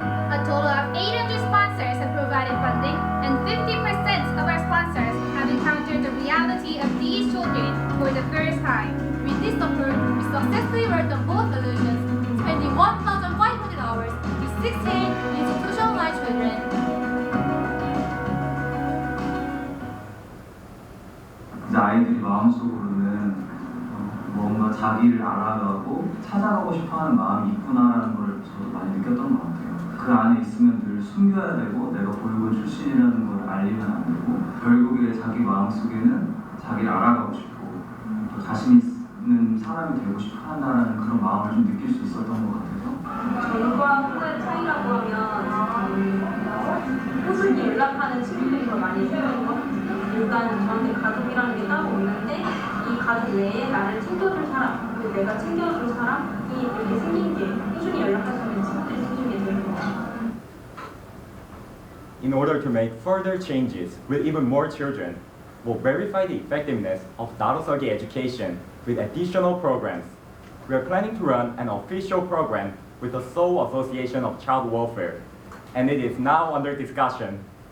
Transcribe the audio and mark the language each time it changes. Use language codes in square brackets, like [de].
[en] A total of 800 sponsors have provided funding, and 50% of our sponsors have encountered the reality of these children for the first time. With this approach, we successfully worked on both solutions, spending 1,500 hours with 16 institutionalized children. [ko] 아이들이 마음속으로는 뭔가 자기를 알아가고 찾아가고 싶어하는 마음이 있구나라는 걸 저도 많이 느꼈던 것 같아요. 그 안에 있으면 늘 숨겨야 되고 내가 보육원 출신이라는 걸 알리면 안 되고 결국에 자기 마음속에는 자기를 알아가고 싶고 또 자신 있는 사람이 되고 싶어 한다는 그런 마음을 좀 느낄 수 있었던 것 같아서 전과 후의 차이라고 하면 꾸준히 연락하는 친구들이 더 많이 생기는 것 같아요. 일단 저한테 가족이라는 게 따로 없는데 이 가족 외에 나를 챙겨줄 사람, 그리고 내가 챙겨줄 사람이 이렇게 생긴 게 꾸준히 연락할 수 있는 친구들이 생긴 게 되는 것 같아요. [en] In order to make further changes with even more children, we'll verify the effectiveness of Narosogi education with additional programs. We are planning to run an official program with the Seoul Association of Child Welfare and it is now under discussion.